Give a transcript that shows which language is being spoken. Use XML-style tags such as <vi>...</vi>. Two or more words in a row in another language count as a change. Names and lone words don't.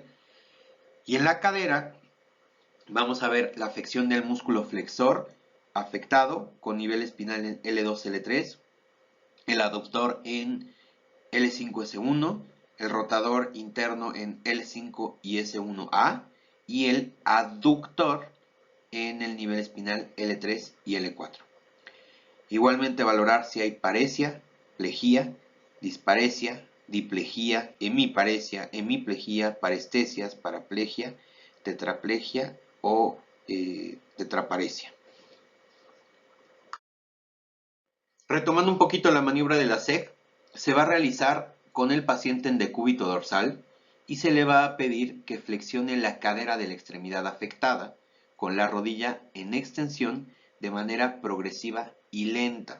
<es>Y en la cadera vamos a ver la afección del músculo flexor afectado con nivel espinal en L2, L3, el aductor en L5S1, el rotador interno en L5 y S1A y el aductor en el nivel espinal L3 y L4. Igualmente valorar si hay paresia, plejía, disparesia, diplejía, hemiplegia, parestesias, paraplegia, tetraplegia o tetraparesia. Retomando un poquito la maniobra de la SEG, se va a realizar con el paciente en decúbito dorsal y se le va a pedir que flexione la cadera de la extremidad afectada con la rodilla en extensión de manera progresiva y lenta.</es>